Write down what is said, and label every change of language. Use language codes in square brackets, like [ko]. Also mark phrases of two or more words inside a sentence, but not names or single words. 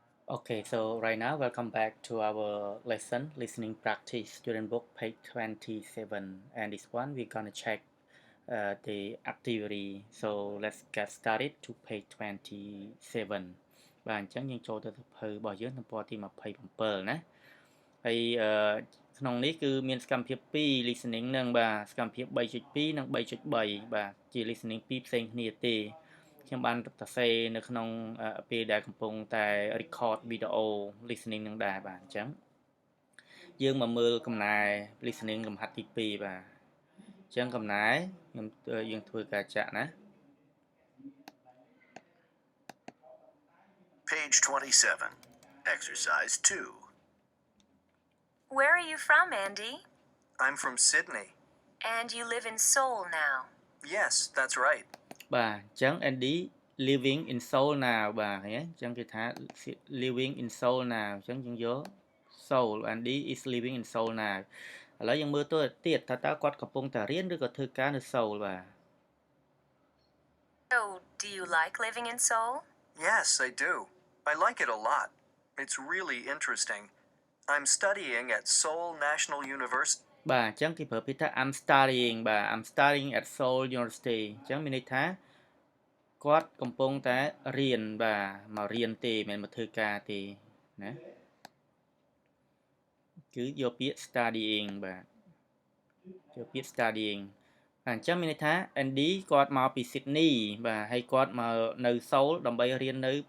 [en] Okay, so right now, welcome back to our lesson, listening practice, student book, page 27. And this one, we're gonna check the activity. So let's get started to page 27. [km] បាទអញ្ចឹងយើងចូលទៅសៀវភៅរបស់យើងទំព័រទី27ណាហើយក្នុងនេះគឺមានសកម្មភាព2 listening នឹងបាទសកម្មភាព3.2និង3.3បាទជា listening 2ផ្សេងគ្នាទេខ្ញុំបានសរសេរនៅក្នុងពេលដែលកំពុងតែ [en] record video listening [km] នឹងដែរបាទអញ្ចឹងយើងមកមើលកំណែ listening លំហាត់ទី2បាទអញ្ចឹងកំណែយើងធ្វើការចាក់ណា [en] Page 27, Exercise 2. Where are you from, Andy? I'm from Sydney. And you live in Seoul now? Yes, that's right. [km] បាទអញ្ចឹង [en] Andy living in Seoul now [km] បាទឃើញអញ្ចឹងគេថា [en] living in Seoul now [km] អញ្ចឹងយើងយក [en] Seoul Andy is living in Seoul now [km] ឥឡូវយើងមើលទៅទៀតថាតើគាត់កំពុងតែរៀនឬក៏ធ្វើការនៅ Seoul បាទ [en] So, do you like living in Seoul? Yes, I do. I like it a lot. It's really interesting. I'm studying at Seoul National University. [km] បាទអញ្ចឹងគេប្រើពាក្យថា [en] I'm studying [km] បាទ [en] I'm studying at Seoul University [km] អញ្ចឹងមានន័យថាគាត់កំពុងតែរៀនបាទមករៀនទេមិនមែនមកធ្វើការទេណាគឺ យកពាក្យ studying បាទយកពាក្យ studying អញ្ចឹងមានន័យថា Andy គាត់មកពី Sydney បាទហើយគាត់មកនៅ Seoul ដើម្បីរៀននៅប្រ